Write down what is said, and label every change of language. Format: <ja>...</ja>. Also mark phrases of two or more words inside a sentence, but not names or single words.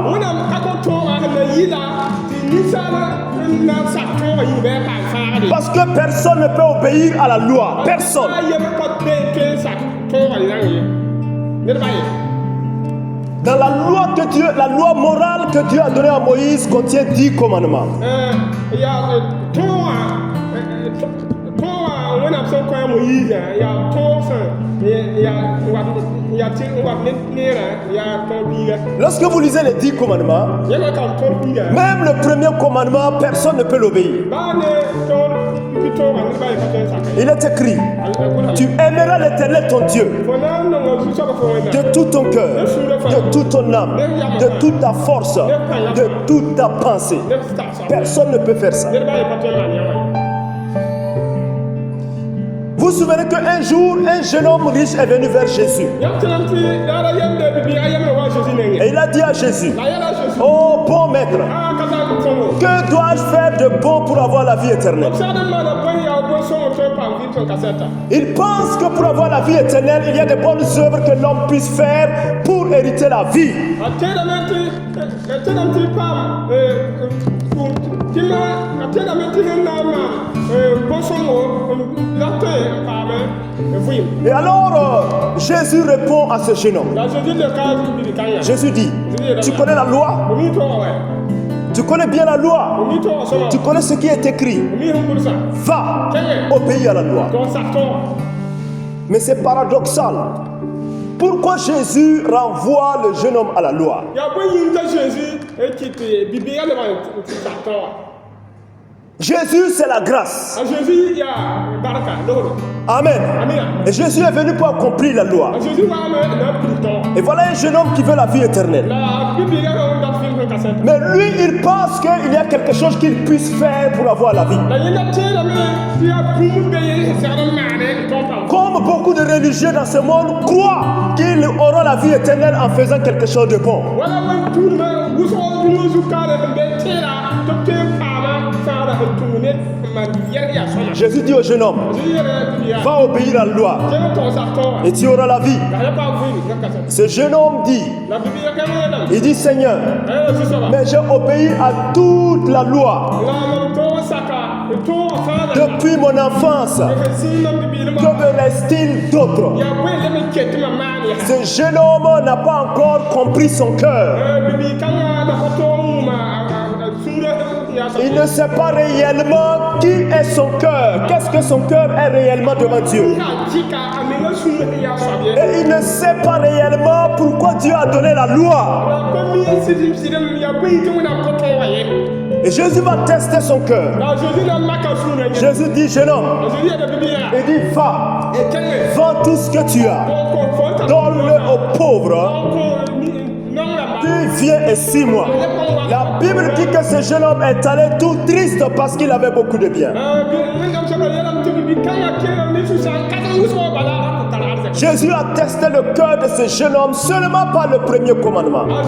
<fr>Parce que personne ne peut obéir à la loi. Personne. Dans la loi que Dieu, la loi morale que Dieu a donnée à Moïse contient 10 commandements.</fr> <mos>sẽn kõ Moïse yaa tõog sẽn yaa tɩ n wa neerã yaa tõog biiga.</mos> <fr>Lorsque vous lisez les 10 commandements,</fr> <mos>Yẽla ka b tõog biiga.</mos> <fr>même le premier commandement, personne ne peut l'obéir.</fr> <mos>Baa ne tõog pitõogã ned baa ye pa tõe n sak.</mos> <fr>Il est écrit, tu aimeras l'Éternel ton Dieu</fr> <mos>Fo na n nonga zu-soabã fo wẽnnaam.</mos> <fr>de tout ton cœur, de toute ton âme, de toute ta force, de toute ta pensée.</fr> <mos>Neb tag soab.</mos> <fr>Personne ne peut faire ça.</fr> <mos>Ned baa ye pa tõe n maan yãmã.</mos> <fr>Vous vous souvenez qu'un jour, un jeune homme riche est venu vers Jésus.</fr> <mos>Yãmb tɩ tɩ daara yemde bibiiga yembre wa Jésus nengẽ.</mos> <fr>Et il a dit à Jésus,</fr> <mos>La yɛla Jésus.</mos> <fr>oh bon maître,</fr> <mos>Ka tar sõngo.</mos> <fr>que dois-je faire de bon pour avoir la vie éternelle?</fr> <mos>B segd n maana bõe yaa bõn-sõngo tõe n paam vɩɩd tõn kasɛta.</mos> <fr>Il pense que pour avoir la vie éternelle, il y a de bonnes œuvres que l'homme puisse faire pour hériter la vie.</fr> <mos>A teedame tɩ paam a teedame tɩ sẽn na n maan bõn-sõngo la tõe n paame vɩɩm.</mos> <fr>Et alors, Jésus répond à ce jeune homme.</fr> <mos>La Jésus le ka bibi-kãngã.</mos> <fr>Jésus dit, tu connais la loi?</fr> <mos>Bo mi tõoga wɛ.</mos> <fr>Tu connais bien la</fr> <mos>Bo</mos> <fr>loi?</fr> <mos>mi tõoga sõma.</mos> <fr>Tu connais ce qui est écrit?</fr> <mos>Bo mi sẽn gʋlsa.</mos> <fr>Va, obéis à la loi.</fr> <mos>Tõog sak tõoga.</mos> <fr>Mais c'est paradoxal. Pourquoi Jésus renvoie le jeune homme à la loi?</fr> <mos>Yaa bõe yĩng t'a Jésus kɩt bibiigã lebã n sak tõoga.</mos> <fr>Jésus, c'est la grâce.</fr> <mos>A Jésus yaa barka logro.</mos> <fr>Amen.</fr> <mos>Amina.</mos> <fr>Et Jésus est venu pour accomplir la loi.</fr> <mos>A Jésus waame na pili tõoga.</mos> <fr>Et voilà un jeune homme qui veut la vie éternelle.</fr> <mos>La bibiigã n dat vɩɩm sẽn kasɛta.</mos> <fr>Mais lui, il pense qu'il y a quelque chose qu'il puisse faire pour avoir la vie.</fr> <mos>La yẽnda teedame tɩ yaa bũmb be ye segd n maane tõog paam.</mos> <fr>Comme beaucoup de religieux dans ce monde croient qu'ils auront la vie éternelle en faisant quelque chose de bon.</fr> <mos>Wala wẽn tũudmã wʋsg dũnã zu-kaale sẽn be teera tɩ b tõe n paama fãada sẽn tũu ned n maan yɛrg yaa sõma.</mos> <fr>Jésus dit au jeune homme,</fr> <mos>Jésus yeela bibiiga.</mos> <fr>va obéir à la loi</fr> <mos>Kẽng tõog sak tõoga.</mos> <fr>et tu auras la vie.</fr> <mos>La ya paam vɩɩm sẽn kasɛta.</mos> <fr>Ce jeune homme dit,</fr> <mos>La bibiiga kãng yeelame.</mos> <fr>il dit Seigneur,</fr> <mos>A yeela zu-soaba.</mos> <fr>mais j'ai obéi à toute la loi</fr> <mos>La mam tõog saka tõoga fãada.</mos> <fr>depuis mon enfance.</fr> <mos>F sĩn mam bibiilmã.</mos> <fr>Que me reste-t-il d'autre?</fr> <mos>Yaa bõe leb n ket tɩ mam maan yaa.</mos> <fr>Ce jeune homme n'a pas encore compris son cœur.</fr> <mos>Bibiig-kãngã da pa tõog wʋma sũurã yaa sã.</mos> <fr>Il ne sait pas réellement qui est son cœur. Qu'est-ce que son cœur est réellement devant Dieu.</fr> <mos>Yaa jɩka a menga sũurã tɩ yaa soab ye.</mos> <fr>Et il ne sait pas réellement pourquoi Dieu a donné la loi.</fr> <mos>La pa mi sɩdem yaa bõe tɩ wẽnnaam pa tõoga ye.</mos> <fr>Et Jésus va tester son cœur.</fr> <mos>La Jésus na maka sũurã yẽ.</mos> <fr>Jésus dit, jeune homme,</fr> <mos>La Jésus yaa da bibiiga.</mos> <fr>il dit, va,</fr> <mos>E kẽnge.</mos> <fr>vends tout ce que tu as. Donne-le aux pauvres. Puis viens et suis-moi. La Bible dit que ce jeune homme est allé tout triste parce qu'il avait beaucoup de biens. Jésus a testé le cœur de ce jeune homme seulement par le premier commandement.</fr>